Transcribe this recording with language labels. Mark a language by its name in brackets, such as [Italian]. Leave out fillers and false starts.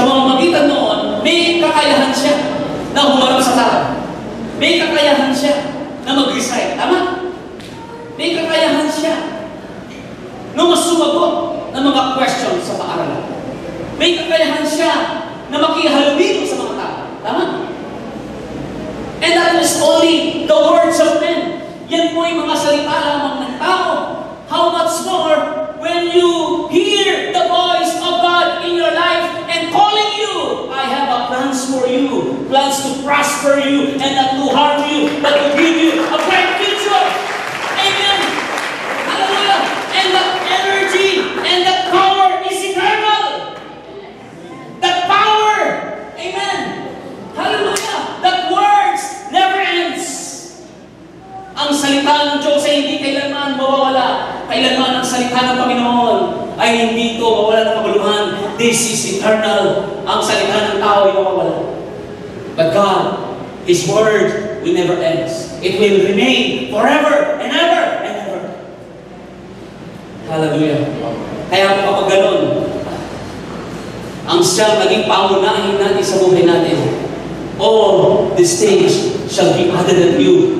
[Filipino] Sa mamamagitan noon, may kakayahan siya na humarap sa tao. May kakayahan siya na mag-recite. Tama? May kakayahan siya na masumagot ng mga questions sa paaralan. May kakayahan siya na makihalubilo sa mga tao. Tama? [English] And that is only the words of men. [Filipino] Yan po yung mga salita lamang ng tao. [English] How much more when you hear the voice of God in your life and calling you, I have a plans for you, plans to prosper you and not to harm you, but to give you a bright future. Amen. Hallelujah. And that energy and that power is eternal. That power, amen. Hallelujah. That words never ends. [Filipino] Ang salita ng Diyos ay hindi kailanman mawawala. Kailanman ang salita ng Panginoon ay hindi ito mawala ng kabuluhan. [English] This is eternal. [Filipino] Ang salita ng tao ay mawawala. [English] But God, His Word will never end. It will remain forever and ever and ever. [Filipino] Hallelujah. Kaya kapag ganun, ang siyang naging pangunahin natin sa buhay natin, [English] all these things shall be added unto you.